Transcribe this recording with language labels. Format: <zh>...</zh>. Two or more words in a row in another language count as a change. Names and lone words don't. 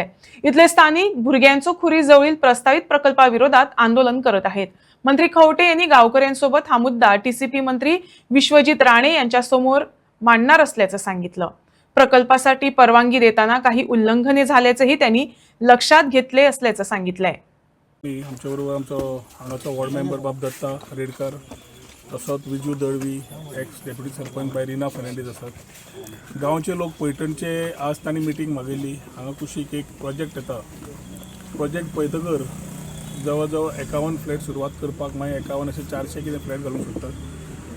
<mr>इथले स्थानिक भुरग्यांचो खुरी जवळील प्रस्तावित प्रकल्पाविरोधात आंदोलन करत आहेत। मंत्री खवटे यांनी गावकऱ्यांसोबत हा मुद्दा टीसीपी मंत्री विश्वजित राणे यांच्या समोर मांडणार असल्याचं सांगितलं। प्रकल्पासाठी परवानगी देताना काही उल्लंघने झाल्याचंही त्यांनी लक्षात घेतले असल्याचं सांगितलंय।</mr> <kok>आमच्याबरोबर हांगाचो</kok> <en>ward member</en> <kok>बाब दत्ता रेडकर, तसोच विजू दळवी,</kok> <en>ex deputy</en> <kok>सरपंच बाय रिना फर्नांडीस आसात। गांवचे लोक पैठणचे आज तांणी मिटींग मागिल्ली। हांगा कुशीक एक प्रोजेक्ट येता। प्रोजेक्ट पळयतकर जवळ जवळ 51 फ्लॅट सुरवात करपाक, मागीर 51 अशे 400 कितें फ्लॅट घालूंक सोदतात।</kok>